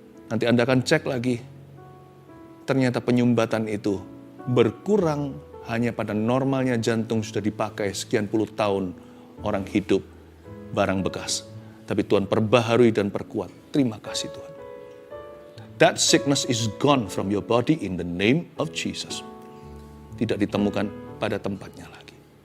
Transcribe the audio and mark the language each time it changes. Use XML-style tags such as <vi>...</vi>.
<id>Nanti Anda akan cek lagi, ternyata penyumbatan itu berkurang hanya pada normalnya jantung sudah dipakai sekian puluh tahun orang hidup barang bekas. Tapi Tuhan perbaharui dan perkuat. Terima kasih Tuhan.</id> <en>That sickness is gone from your body in the name of Jesus.</en> <id>Tidak ditemukan pada tempatnya lagi.</id>